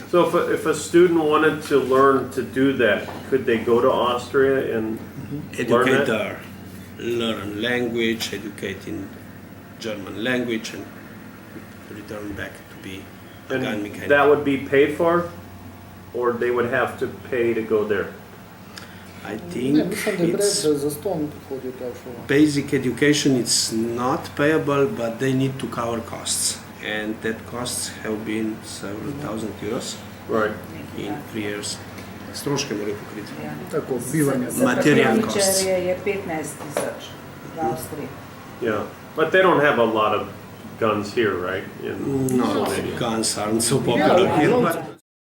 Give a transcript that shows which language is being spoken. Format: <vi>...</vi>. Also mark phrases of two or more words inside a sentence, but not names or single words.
<en>So if a student wanted to learn to do that, could they go to Austria and learn that? Educator, learn language, educate in German language, and return back to be a gun And mechanic. that would be paid for? Or they would have to pay to go there? I</en> <sl>Ne,</sl> <en>think</en> <sl>mislim, da gre</sl> <en>it's</en> <sl>za ston hodijo ta šola.</sl> <en>basic education. It's not payable, but they need to cover costs, and that costs have been several thousand euros Right. in 3 years.</en> <sl>Stroške morajo pokriti. Ja. Tako, bivanje. Za Material papirničarje je 15.000 v Avstriji.</sl> <en>Yeah. But they don't have a lot of guns here, right? In No, Slovenia. guns aren't so popular Yeah, here, no. but</en>